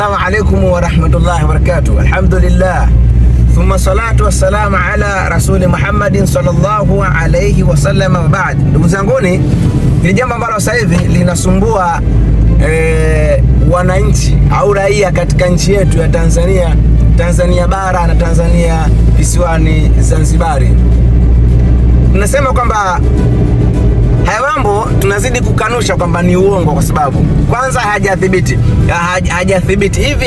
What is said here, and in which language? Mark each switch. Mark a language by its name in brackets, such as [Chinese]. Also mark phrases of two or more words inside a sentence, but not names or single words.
[Arabic] السلام عليكم ورحمة الله وبركاته. Alhamdulillah. ثم الصلاة والسلام على رسول محمد صلى الله عليه وسلم وبعد. [Swahili] Ndugu zanguni, ni jambo ambalo sasa hivi linasumbua wananchi au raia katika nchi yetu ya Tanzania bara na Tanzania visiwani Zanzibari. Tunasema kwamba haya mambo tunazidi kukanusha kwamba ni uongo, kwa sababu kwanza hajathibiti hivi.